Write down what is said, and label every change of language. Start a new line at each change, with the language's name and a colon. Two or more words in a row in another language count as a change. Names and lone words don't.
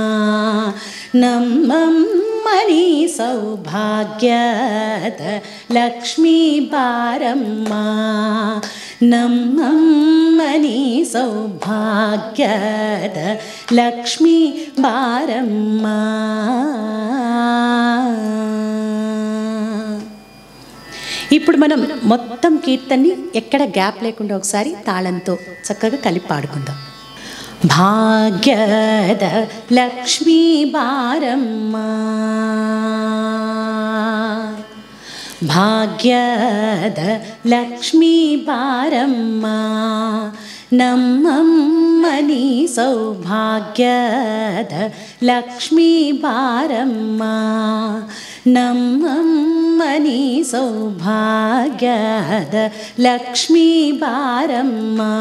Kannada: ನಮ್ಮಮ್ಮನಿ ಸೌಭಾಗ್ಯದ ಲಕ್ಷ್ಮೀ ಬಾರಮ್ಮ ನಮ್ಮಮ್ಮನಿ ಸೌಭಾಗ್ಯದ ಲಕ್ಷ್ಮೀ ಬಾರಮ್ಮ.
Telugu: ఇప్పుడు మనం మొత్తం కీర్తన్ని ఎక్కడ గ్యాప్ లేకుండా ఒకసారి తాళంతో చక్కగా కలిపి పాడుకుందాం.
Kannada: ಭಾಗ್ಯದ ಲಕ್ಷ್ಮೀ ಬಾರಮ್ಮ ಭಾಗ್ಯದ ಲಕ್ಷ್ಮೀ ಬಾರಮ್ಮ, ನಮ್ಮಮ್ಮನಿ ಸೌಭಾಗ್ಯದ ಲಕ್ಷ್ಮೀ ಬಾರಮ್ಮ, ನಮ್ಮಮ್ಮನಿ ಸೌಭಾಗ್ಯದ ಲಕ್ಷ್ಮೀ ಬಾರಮ್ಮ,